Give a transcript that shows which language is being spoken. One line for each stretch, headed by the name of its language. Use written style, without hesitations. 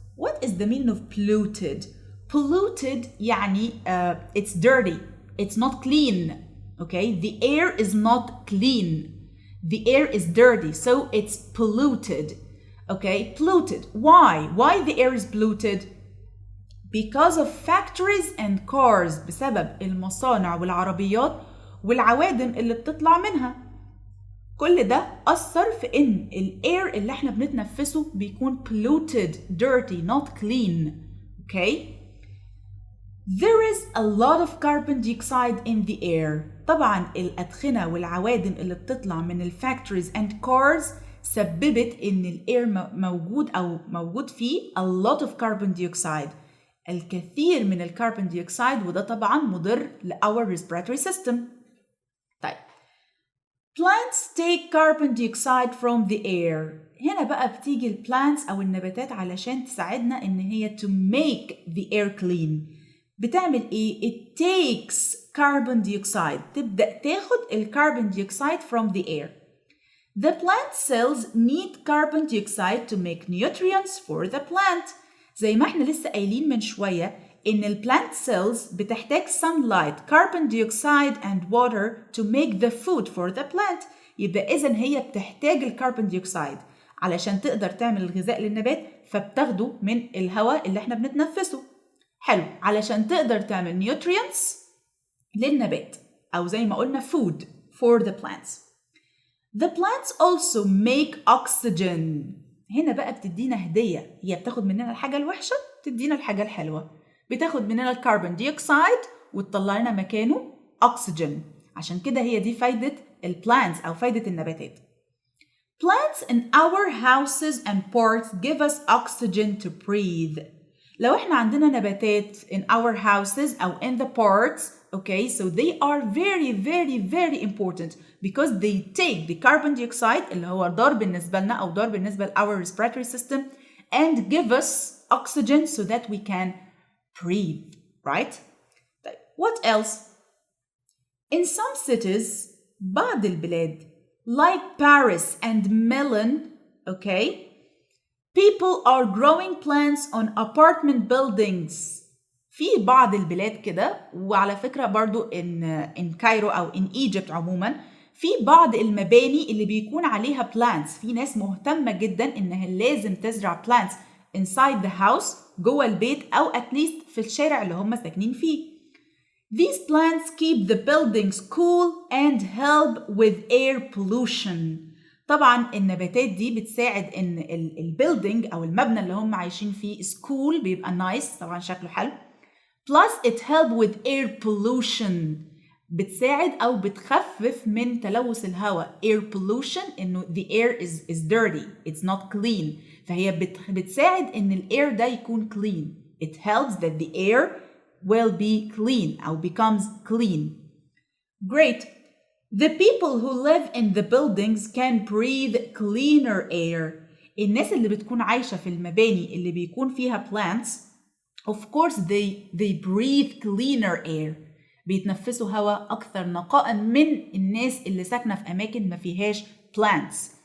English: What is the meaning of polluted? Polluted يعني it's dirty. It's not clean. Okay? The air is not clean. The air is dirty, so it's polluted. Okay? Polluted. Why? Why the air is polluted? Because of factories and cars.
Arabic: بسبب المصانع والعربيات والعوادم اللي بتطلع منها. كل ده أثر في إن الair اللي احنا بنتنفسه بيكون
English: polluted, dirty, not clean. Okay? There is a lot of carbon dioxide in the air.
Arabic: طبعاً الأدخنة والعوادم اللي بتطلع من الفاكتوريز
English: and cars
Arabic: سببت إن الair موجود فيه
English: a lot of carbon dioxide.
Arabic: الكثير من الكربون ديوكسيد وده طبعاً مضر
English: our respiratory system.
Arabic: طيب.
English: Plants take carbon dioxide from the air.
Arabic: هنا بقى بتيجي البلانتس أو النباتات علشان تساعدنا إن هي
English: to make the air clean.
Arabic: بتعمل إيه؟
English: It takes carbon dioxide.
Arabic: تبدأ تاخد الكربون ديوكسيد
English: from the air. The plant cells need carbon dioxide to make nutrients for the plant.
Arabic: زي ما احنا لسه قايلين من شوية إن البلانت
English: cells
Arabic: بتحتاج
English: sunlight, carbon dioxide and water to make the food for the plant.
Arabic: يبقى إذن هي بتحتاج الكربون ديوكسيد علشان تقدر تعمل الغذاء للنبات فبتاخده من الهواء اللي احنا بنتنفسه. حلو علشان تقدر تعمل nutrients للنبات أو زي ما قلنا
English: food for the plants. The plants also make oxygen.
Arabic: هنا بقى بتدينا هدية، هي بتاخد مننا الحاجة الوحشة تدينا الحاجة الحلوة. بتاخد مننا الكربون ديوكسيد وتطلع لنا مكانه أكسجين. عشان كده هي دي فايدة البلانتس أو فايدة النباتات.
English: Plants in our houses and parks give us oxygen to breathe.
Arabic: لو احنا عندنا نباتات
English: in our houses أو in the parks, okay, so they are very very very important because they take the carbon dioxide
Arabic: اللي هو ضار بالنسبة لنا أو ضار بالنسبة ل
English: our respiratory system and give us oxygen so that we can breathe, right? What else? In some cities,
Arabic: بعض البلاد
English: like Paris and Milan, okay, people are growing plants on apartment buildings.
Arabic: في بعض البلاد كده وعلى فكرة برضو in كايرو أو in Egypt عموما في بعض المباني اللي بيكون عليها plants. في ناس مهتمة جدا إنها لازم تزرع plants
English: inside the house
Arabic: جوه البيت أو
English: at least
Arabic: في الشارع اللي هم ساكنين فيه.
English: These plants keep the buildings cool and help with air pollution.
Arabic: طبعا النباتات دي بتساعد ان البيلدينج او المبنى اللي هم عايشين فيه cool بيبقى nice طبعا شكله حلو.
English: Plus it help with air pollution.
Arabic: بتساعد او بتخفف من تلوث الهواء.
English: Air pollution انه the air is dirty, it's not clean.
Arabic: فهي بتساعد ان الاير ده يكون clean.
English: It helps that the air will be clean أو becomes clean. Great. The people who live in the buildings can breathe cleaner air.
Arabic: الناس اللي بتكون عايشة في المباني اللي بيكون فيها plants,
English: of course they breathe cleaner air.
Arabic: بيتنفسوا هواء أكثر نقاء من الناس اللي ساكنة في أماكن ما فيهاش plants.